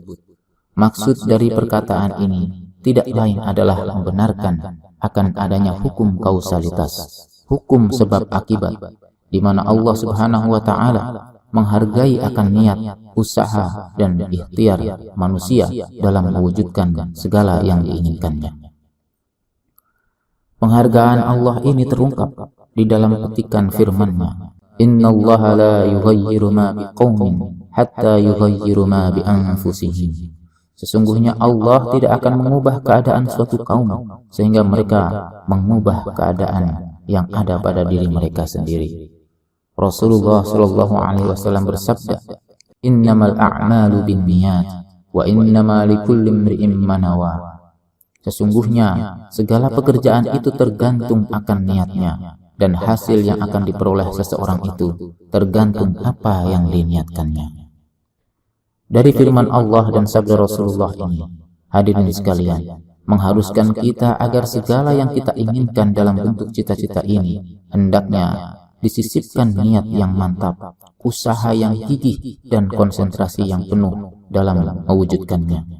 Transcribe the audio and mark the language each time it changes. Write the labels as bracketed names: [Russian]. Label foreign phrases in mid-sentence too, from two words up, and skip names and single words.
[Indonesian] Maksud dari perkataan ini tidak lain adalah membenarkan akan adanya hukum kausalitas, hukum sebab akibat, di mana Allah [Arabic] سبحانه وتعالى [Indonesian] menghargai akan niat, usaha, dan ikhtiar manusia dalam mewujudkan segala yang diinginkannya. Penghargaan Allah ini terungkap di dalam petikan firman-Nya, [Arabic] إن الله لا يغير ما بقوم حتى يغيروا ما بأنفسهم. [Indonesian] Sesungguhnya Allah tidak akan mengubah keadaan suatu kaum sehingga mereka mengubah keadaan yang ada pada diri mereka sendiri. Rasulullah [Arabic] صلى الله عليه وسلم [Indonesian] bersabda, [Arabic] إنما الأعمال بالنيات وإنما لكل امرئ ما نوى. [Indonesian] Sesungguhnya segala pekerjaan itu tergantung akan niatnya, dan hasil yang akan diperoleh seseorang itu tergantung apa yang diniatkannya. Dari firman Allah dan sabda Rasulullah ini, hadirin sekalian, mengharuskan kita agar segala yang kita inginkan dalam bentuk cita-cita ini hendaknya disisipkan niat yang mantap, usaha yang gigih, dan konsentrasi yang penuh dalam mewujudkannya.